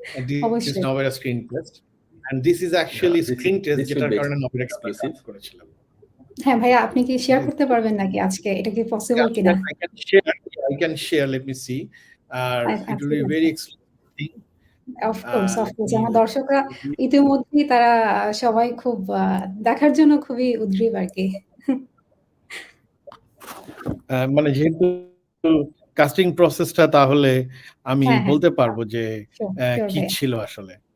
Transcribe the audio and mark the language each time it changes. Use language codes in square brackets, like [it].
[en] This is Novera screen test, and this is actually screen test [bn] যেটার কারণে Novera exclusive করেছিলাম। হ্যাঁ ভাইয়া, আপনি কি শেয়ার করতে পারবেন নাকি আজকে? এটা কি পসিবল কিনা? [en] I can share, let me see. It will be very exclusive. Of course. [bn] আমার দর্শকরা ইতিমধ্যেই তারা সবাই খুব দেখার জন্য খুবই উদ্গ্রীব আর কি। মানে যেহেতু কাস্টিং প্রসেসটা, তাহলে আমি বলতে পারবো যে কি ছিল আসলে।